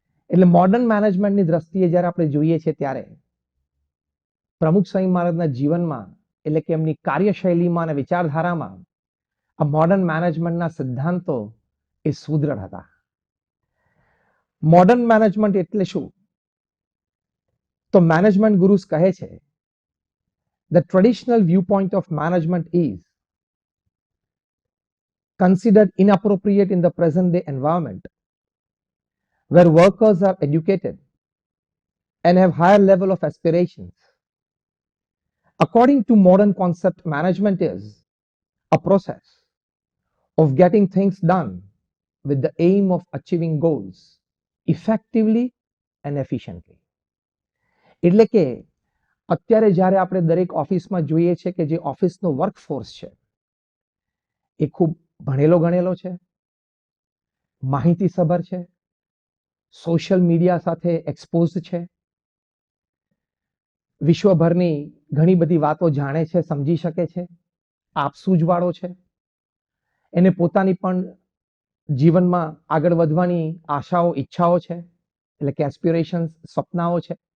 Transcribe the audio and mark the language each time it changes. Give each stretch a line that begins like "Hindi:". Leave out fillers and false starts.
Gujarati: એટલે મોડર્ન મેનેજમેન્ટની દ્રષ્ટિએ જ્યારે આપણે જોઈએ છીએ ત્યારે પ્રમુખ સ્વામી મહારાજના જીવનમાં એટલે કે એમની કાર્યશૈલીમાં અને વિચારધારામાં આ મોડર્ન મેનેજમેન્ટના સિદ્ધાંતો એ સુદૃઢ હતા. મોડર્ન મેનેજમેન્ટ એટલે શું? તો મેનેજમેન્ટ ગુરુસ કહે છે,
English: the traditional viewpoint of management is considered inappropriate in the present day environment where workers are educated and have higher level of aspirations. According to modern concept, management is a process of getting things done with the aim of achieving goals effectively and efficiently.
Gujarati: એટલે કે અત્યારે જ્યારે આપણે દરેક ઓફિસમાં જોઈએ છે કે જે ઓફિસનો વર્કફોર્સ છે એ ખૂબ ભણેલો ગણેલો છે, માહિતીસભર છે, સોશિયલ મીડિયા સાથે એક્સપોઝ છે, વિશ્વભરની ઘણી બધી વાતો જાણે છે, સમજી શકે છે, આપસૂજવાળો છે, એને પોતાની પણ જીવનમાં આગળ વધવાની આશાઓ, ઈચ્છાઓ છે, એટલે કે એસ્પિરેશન્સ, સપનાઓ છે.